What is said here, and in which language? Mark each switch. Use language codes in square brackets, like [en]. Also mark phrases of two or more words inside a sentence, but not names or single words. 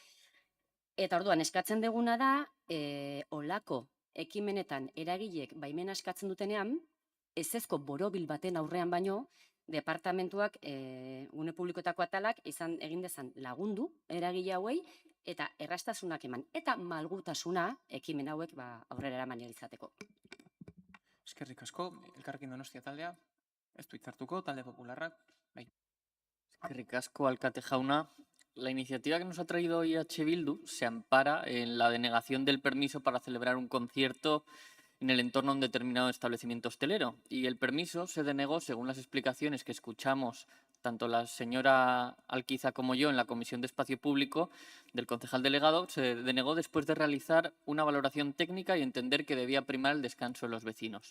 [eu] Eta orduan eskatzen deguna da, olako ekimenetan eragileek baimena eskatzen dutenean, ezezko borobil baten aurrean baino, departamentuak gune publikoetako atalak egin dezan lagundu eragile hauei, eta errastasunak eman, eta malgutasuna ekimen hauek aurrera eraman izateko. Eskerrik asko, Elkarrekin Donostia taldea, ez du hitzartuko, talde popularrak, bai. Eskerrik asko, alkate jauna. [es] La iniciativa que nos ha traído hoy EH Bildu se ampara en la denegación del permiso para celebrar un concierto en el entorno de un determinado establecimiento hostelero. Y el permiso se denegó, según las explicaciones que escuchamos tanto la señora Alquiza como yo en la Comisión de Espacio Público del concejal delegado, se denegó después de realizar una valoración técnica y entender que debía primar el descanso de los vecinos.